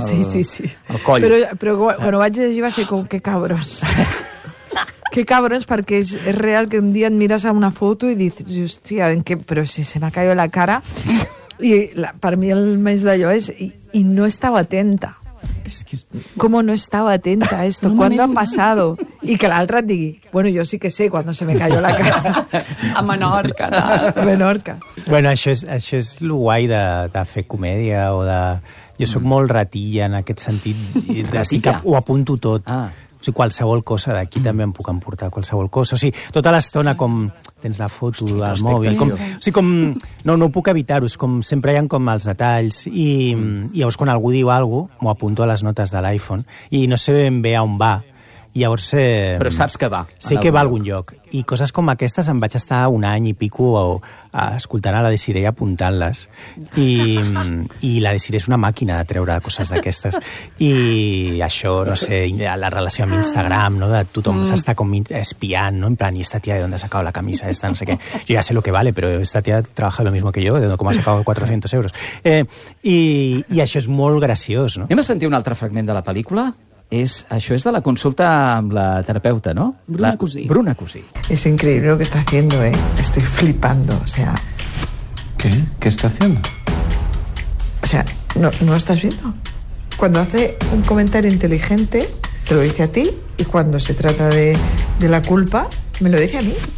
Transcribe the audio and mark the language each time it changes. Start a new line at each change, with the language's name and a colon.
Catalan: Sí. El coll. Però quan ho vaig llegir va ser com, que cabros. Que cabros, perquè és real que un dia et mires a una foto i dius, hòstia, però si se m'ha caigut la cara. I per mi el més d'allò és, i no estava atenta.
Spanish: ¿Cómo no estaba atenta a esto? ¿Cuándo ha pasado? Y que la otra diga, bueno, yo sí que sé cuando se me cayó la cara.
Catalan: A Menorca. A Menorca. Bueno, això és lo guai de fer comèdia o de... Jo soc molt ratilla en aquest sentit. Ratilla? Ho apunto tot. Ah. O sigui, qualsevol cosa d'aquí també em puc emportar, qualsevol cosa. O sigui, tota l'estona com tens la foto, hosti, del mòbil... Com, o sigui, com, no ho puc evitar-ho, és com sempre hi ha com els detalls i llavors quan algú diu alguna cosa, m'ho apunto a les notes de l'iPhone i no sé ben bé on va. I llavors... Però saps que va. Sé que va a algun lloc. I coses com aquestes em vaig estar un any i pico a escoltant a la Desiree apuntant-les. I la Desiree és una màquina de treure coses d'aquestes. I això, no sé, la relació amb Instagram, no? De tothom s'està com espiant, no? En plan, i
Spanish: esta tia, ¿de dónde ha sacado la camisa esta?
Catalan: No sé què. Jo ja sé
Spanish: lo que vale, però esta tia trabaja lo mismo que yo, de com ha sacado 400 euros.
Catalan: I això és molt graciós, no? Anem a sentir un altre fragment de la pel·lícula? Això
Spanish: es de la consulta con la terapeuta, ¿no? Bruna Cusí. Es increíble lo que está haciendo, ¿eh? Estoy flipando, o sea... ¿Qué? ¿Qué está haciendo? O sea, ¿no lo estás viendo? Cuando hace un comentario inteligente, te lo dice a ti, y cuando se trata de la culpa, me lo dice a mí.